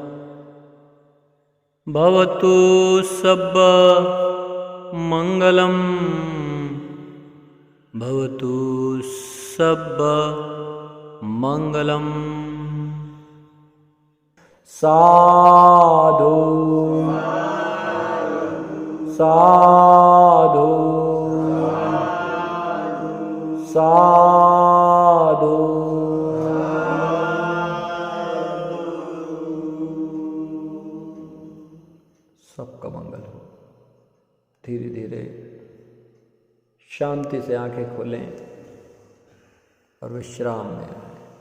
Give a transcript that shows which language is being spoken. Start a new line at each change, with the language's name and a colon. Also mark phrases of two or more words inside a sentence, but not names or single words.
Pali: भवतु सब मंगलम, भवतु सब मंगलम। साधु साधु साधु।
Hindi: सबका मंगल हो। धीरे धीरे शांति से आंखें खोलें और विश्राम में।